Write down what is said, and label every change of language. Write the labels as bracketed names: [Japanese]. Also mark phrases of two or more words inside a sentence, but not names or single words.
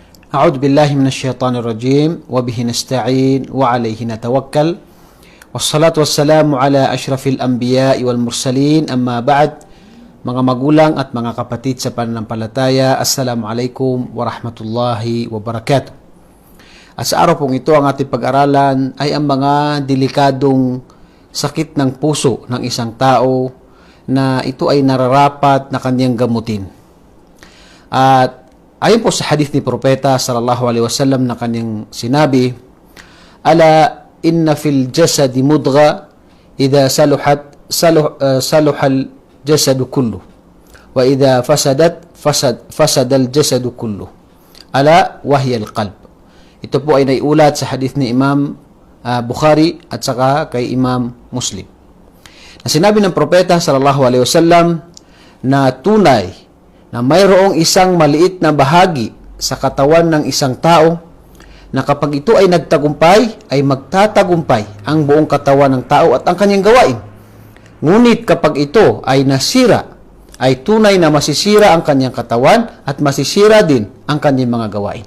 [Arabic] أعوذ بالله من الشيطان الرجيم وبه نستعين وعليه نتوكل والصلاة والسلام على أشرف الأنبياء والمرسلين أما بعد. [Filipino] Mga magulang at mga kapatid sa pananampalataya, [Arabic] السلام عليكم ورحمة الله وبركاته. [Filipino] At sa araw pong ito, ang ating pag-aralan ay ang mga delikadong sakit ng puso ng isang tao na ito ay nararapat na kanyang gamutin. At ayon po sa hadith ni Propeta [Arabic] صلى الله عليه وسلم [Filipino] na kanyang sinabi, [Arabic] "ألا إن في الجسد مضغة إذا صلحت صلح الجسد كله وإذا فسدت فسد الجسد كله. ألا وهي القلب." [Filipino] Ito po ay naiulat sa hadith ni Imam Bukhari at saka kay Imam Muslim. Na sinabi ng Propeta [Arabic] صلى الله عليه وسلم [Filipino] na tunay na mayroong isang maliit na bahagi sa katawan ng isang tao na kapag ito ay nagtagumpay, ay magtatagumpay ang buong katawan ng tao at ang kanyang gawain. Ngunit kapag ito ay nasira, ay tunay na masisira ang kanyang katawan at masisira din ang kanyang mga gawain.